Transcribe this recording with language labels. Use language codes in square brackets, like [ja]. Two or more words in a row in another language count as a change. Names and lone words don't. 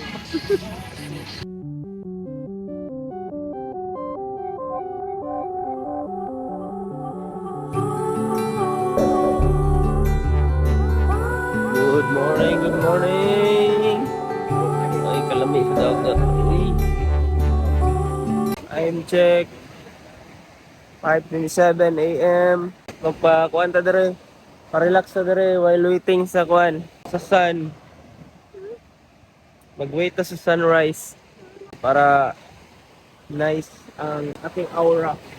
[en] Good morning. [ceb] Ay, kalami sa dagat. [en] I'm check 5:27 AM. [ceb] Magpa-kuan ta dire. Pa-relax ta dire [en] while waiting [ceb] sa kuan, sa sun. Mag-wait ta sa sunrise para nice ang ating aura.